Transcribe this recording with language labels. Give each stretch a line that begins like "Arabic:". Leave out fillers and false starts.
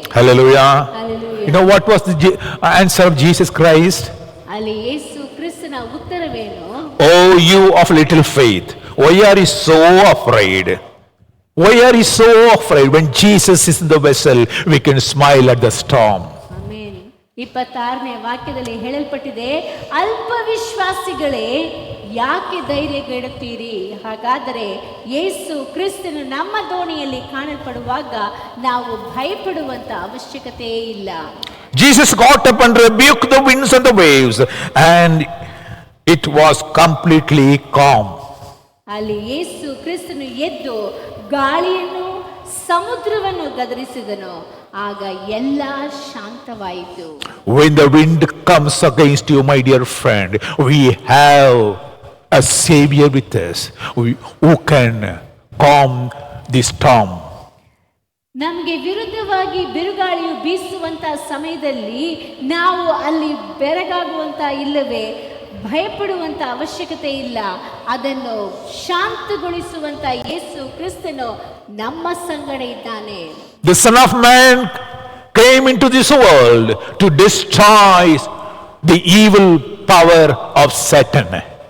English: Hallelujah. Hallelujah. You know what was the answer of Jesus Christ?
Kannada: ಅಲ್ಲಿ ಯೇಸು ಕ್ರಿಸ್ತನ ಉತ್ತರವೇನು?
English: Oh, you of little faith, why are you so afraid? Why are you so afraid? When Jesus is in the vessel, we can smile at the storm.
Kannada: Amen. 26ನೇ ವಾಕ್ಯದಲ್ಲಿ ಹೇಳಲ್ಪಟ್ಟಿದೆ, ಅಲ್ಪ ವಿಶ್ವಾಸಿಗಳೇ ಯಾಕೆ ಧೈರ್ಯಗೆಡುತ್ತೀರಿ? ಹಾಗಾದರೆ ಯೇಸು ಕ್ರಿಸ್ತನು ನಮ್ಮ ದೋಣಿಯಲ್ಲಿ ಕಾಣಲ್ಪಡುವಾಗ ನಾವು ಭಯಪಡುವಂತ ಅವಶ್ಯಕತೆಯೇ ಇಲ್ಲ.
English: Jesus got up and rebuked the winds and the waves, and it was completely calm.
Kannada: ಅಲ್ಲಿ ಯೇಸು ಕ್ರಿಸ್ತನು ಎದ್ದು ಗಾಳಿಯನ್ನು ಸಮುದ್ರವನ್ನು ಗದರಿಸಿದನು, ಆಗ ಎಲ್ಲ ಶಾಂತವಾಯಿತು.
English: When the wind comes against you, my dear friend, we have a Savior with us who can calm the storm.
Kannada: ನಮಗೆ ವಿರುದ್ಧವಾಗಿ ಬಿರುಗಾಳಿಯು ಬೀಸುವಂತ ಸಮಯದಲ್ಲಿ ನಾವು ಅಲ್ಲಿ ಬೆರಗಾಗುವಂತ ಇಲ್ಲವೇ ಭಯಪಡುವಂತ ಅವಶ್ಯಕತೆ ಇಲ್ಲ. ಅದನ್ನು ಶಾಂತಗೊಳಿಸುವಂತ ಯೇಸು ಕ್ರಿಸ್ತನು ನಮ್ಮ ಸಂಗಡ ಇದ್ದಾನೆ.
English: The Son of Man came into this world to destroy the evil power of Satan.